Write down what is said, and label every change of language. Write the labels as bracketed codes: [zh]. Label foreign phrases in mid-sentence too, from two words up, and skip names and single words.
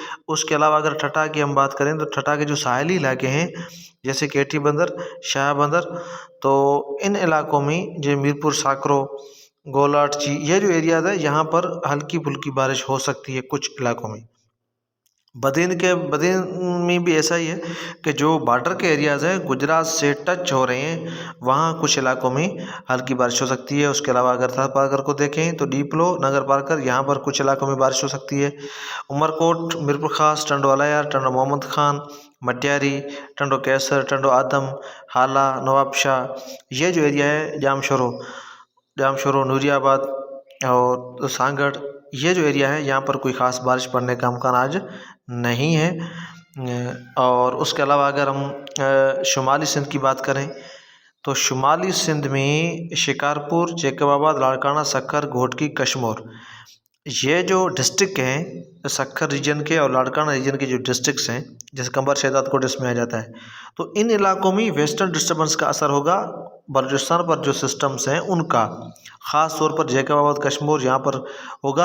[ur] اس کے علاوہ اگر ٹھٹہ کی ہم بات کریں تو ٹھٹہ کے جو ساحلی علاقے ہیں جیسے کیٹی بندر، شاہ بندر، تو ان علاقوں میں جو میرپور، ساکرو، گولاٹچی، یہ جو ایریاز ہے یہاں پر ہلکی پھلکی بارش ہو سکتی ہے کچھ علاقوں میں. بدین میں بھی ایسا ہی ہے کہ جو بارڈر کے ایریاز ہیں گجرات سے ٹچ ہو رہے ہیں وہاں کچھ علاقوں میں ہلکی بارش ہو سکتی ہے. اس کے علاوہ اگر تھر پارکر کو دیکھیں تو ڈیپلو، نگر پارکر، یہاں پر کچھ علاقوں میں بارش ہو سکتی ہے. عمرکوٹ، میرپور خاص، ٹنڈو الہ یار، ٹنڈو محمد خان، مٹیاری، ٹنڈو قیصر، ٹنڈو آدم، ہالا، نوابشاہ, یہ جو ایریا ہے جامشورو، نوری آباد اور سانگھڑ، یہ جو ایریا ہے یہاں پر کوئی خاص بارش پڑنے کا امکان آج نہیں ہے. اور اس کے علاوہ اگر ہم شمالی سندھ کی بات کریں تو شمالی سندھ میں شکارپور، جیکب آباد، لاڑکانہ، سکھر، گھوٹکی، کشمور, یہ جو ڈسٹرکٹ ہیں سکھر ریجن کے اور لاڑکانہ ریجن کے جو ڈسٹرکٹس ہیں جیسے قمبر شہدادکوٹ اس میں آ جاتا ہے، تو ان علاقوں میں [en] western disturbance [ur] کا اثر ہوگا بلوچستان پر جو سسٹمز ہیں ان کا، خاص طور پر جیکب آباد، کشمور یہاں پر ہوگا.